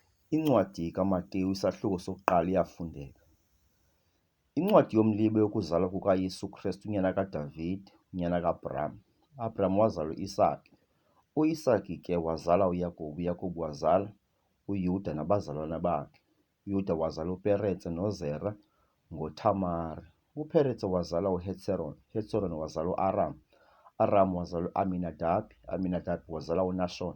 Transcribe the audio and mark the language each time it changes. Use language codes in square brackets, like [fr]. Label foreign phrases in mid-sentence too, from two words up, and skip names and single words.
[xh] Incwadi kaMateyu isahluko sokuqala iyafundeka. Incwadi yomlibe yokuzalwa kukaYesu Kristu unyana kaDavide, unyana kaAbraham. U-Abraham wazala u-Isaki. U-Isaki ke wazala uYakobi, uYakobi wazala uYuda nabazalwana bakhe. uYuda wazala uPeretse noZera ngoThamari. uPeretse wazala uHetseron, uHetseron wazala u-Aram. Aram wazala u-Aminadabi, Aminadabi wazala uNashon.